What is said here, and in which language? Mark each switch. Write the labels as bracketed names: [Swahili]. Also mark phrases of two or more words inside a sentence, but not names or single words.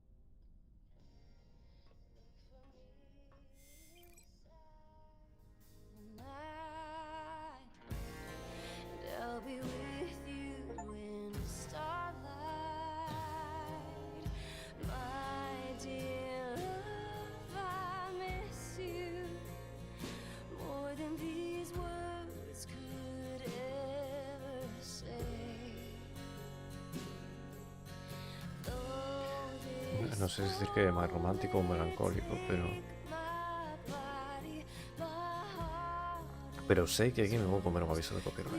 [English] I'll be with you in the starlight, my dear love. I miss you more than these words could ever say. [Spanish] No sé decir [Galician] que é máis romántico ou melancólico, pero sei que aquí me vou comer un aviso de copyright.